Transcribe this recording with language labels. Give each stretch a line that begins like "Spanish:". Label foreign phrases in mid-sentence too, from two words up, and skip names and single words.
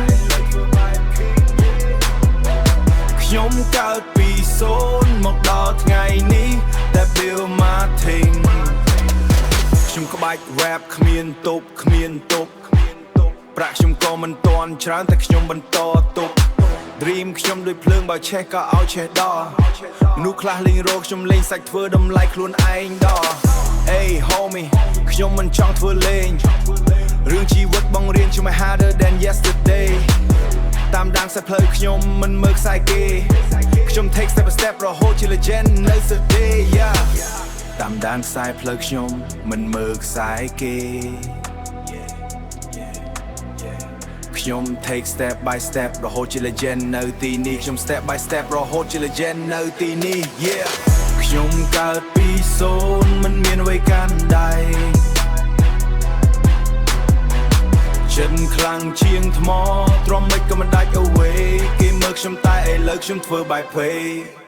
Khmer: ខ្ញុំកើតពីសូន្យមកដល់ថ្ងៃនេះតែពេលមក ting ខ្ញុំក្បាច់ rap គ្មានទប់គ្មានទប់ប្រាក់ខ្ញុំ ក៏មិនទាន់ច្រើនតែខ្ញុំបន្តទប់ dream ខ្ញុំដូចភ្លើងបើឆេះក៏ឲ្យឆេះដល់មនុស្សខ្លះលេងរកខ្ញុំលេងសាច់ធ្វើតម្លៃខ្លួនឯងដល់
English: Hey homie
Khmer: ខ្ញុំមិនចង់ធ្វើលេងរឿងជីវិតបងរៀនខ្ញុំ
English: harder than yesterday
Khmer: តាមដានខ្សែផ្លូវខ្ញុំមិនមើលខ្សែគេខ្ញុំ
English: take step by step
Khmer: រហូតជា legend នៅ
English: today yeah
Khmer: តាមដានខ្សែផ្លូវខ្ញុំមិនមើលខ្សែគេ ខ្ញុំ
English: take step by step
Khmer: រហូតជា legend នៅទីនេះខ្ញុំ
English: step by step
Khmer: រហូតជា legend នៅទីនេះ yeah ខ្ញុំកើតពីសូន្យមិនមានអ្វីកាន់ដៃចិត្តខ្លាំងជាងថ្មទ្រាំមិនក៏មិនដាច់ away គេមើលខ្ញុំតែឥឡូវខ្ញុំធ្វើបែប play